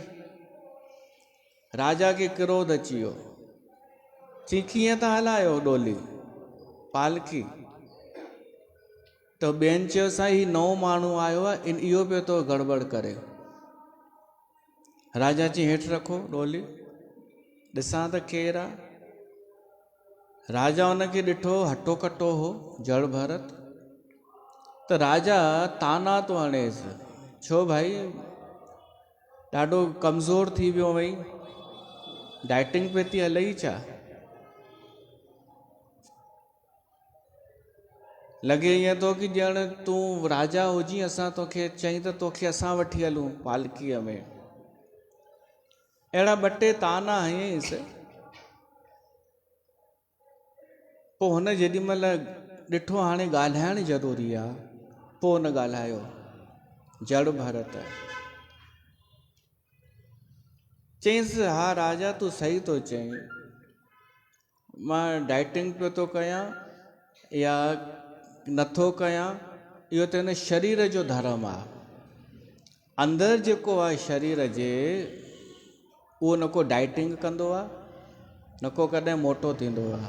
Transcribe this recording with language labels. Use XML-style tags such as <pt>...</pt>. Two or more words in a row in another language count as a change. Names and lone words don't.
<sd>राजा खे क्रोध अची वियो, चई कीअं था हलायो डोली पालकी? त ॿियनि चयो साईं ही नओं माण्हू आयो आहे, इहो पियो थो गड़बड़ करे। राजा चई हेठि रखो डोली, ॾिसां त केरु आहे। राजा हुनखे ॾिठो, हटो कटो हो जड़ भरत। त राजा ताना थो हणेसि, छो भाई ॾाढो कमज़ोर थी वियो वई, डाइटिंग पे थी हलई छा? लॻे ईअं थो कि ॼण तूं राजा हुजी, असां तोखे चई त तोखे असां वठी हलूं पालकीअ में। अहिड़ा ॿ टे ताना हयईंसि। पोइ हुन जेॾी महिल ॾिठो हाणे ॻाल्हाइणु ज़रूरी आहे, पोइ हुन ॻाल्हायो जड़ भरत। चईंसि हा राजा तूं सही थो चईं, मां डाइटिंग पियो थो कयां या नथो कयां, इहो त हिन शरीर जो धर्म आहे। अंदरि जेको आहे शरीर जे, उहो न को डाइटिंग कंदो आहे, न को कॾहिं मोटो थींदो आहे।</sd>